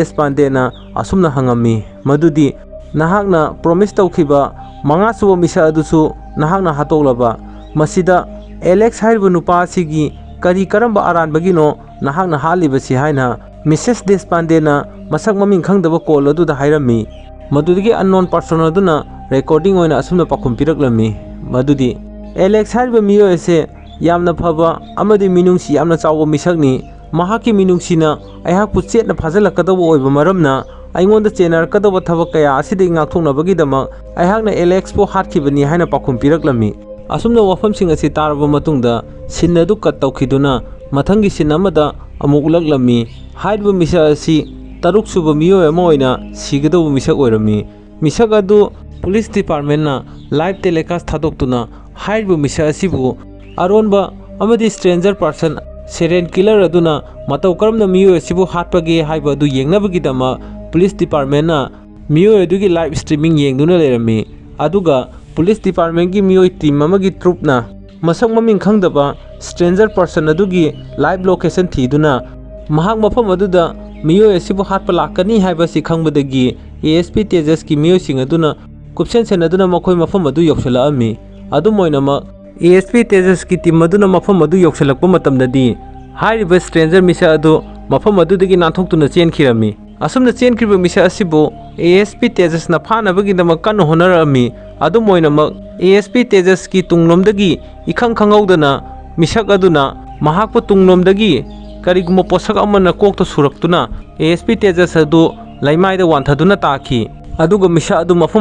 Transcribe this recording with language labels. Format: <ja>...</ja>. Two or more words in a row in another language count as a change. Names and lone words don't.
<mni>Deshpande na asumna hangami madudi nahakna promise tawkhiba mangasuba misa adusu nahakna hatoklaba masida Alex haiba nupa asigi kari karamba aranbagino nahakna halibasi haina Mrs. Deshpande na masak maming khangdaba call aduda hairami madudigi</mni> <en>unknown person</en> <mni>aduna recording oina asumna pakhum piraklami madudi Alex haiba miyo ese yamna phaba amadi minungsi yamna chawba misakni mahaki minungsina aihakpu chetna phajalakadaba oiba maramna aingonda chenar kadaba thabak kaya asidi ngakthoknabagidama aihakna Alex po hatkibani haina pakhum piraklami asumna wafamsing asi taraba matungda sinadu kat tawkhiduna mathangi sin amada amuk laklami haiba misa asi taruk suba miyo ama oina sigadabu misak oirami misak adu</mni> <en>police department</en> <mni>na</mni> <en>live telecast</en> <mni>thadoktuna haiba misa asibu aronba amadi</mni> <en>stranger person serial killer</en> <mni>aduna matau karamna miyo asibu hatpage haiba adu yengnabagidama police department na miyo adugi</mni> <en>live streaming</en> <mni>yengduna lerami aduga</mni> <en>police department</en> <mni>gi miyo team amagi troop na masak maming khangdaba</mni> <en>stranger person</en> <mni>adugi</mni> <en>live location</en> <mni>thiduna mahak mafam aduda miyo asibu hatpa lakani haiba si khangbadagi ASP Tejas ki miyo sing aduna kupsen sen aduna makhoi mafam adu yokshala ami adu moinama ASP Tejas ki team aduna mafam adu yoksalakpa matamdadi hairiba stranger misa adu mafam adudagi nanthoktuna chenkhirami asumna chenkriba misa asibu ASP Tejas na phanabagi damak kan honarami adu moinama ASP Tejas ki tunglomdagi ikhang khangawdana misak aduna mahakpa tunglomdagi kariguma posak amana kokta suraktuna ASP Tejas adu laimaida wanthaduna taki aduga misa adu mafam</mni>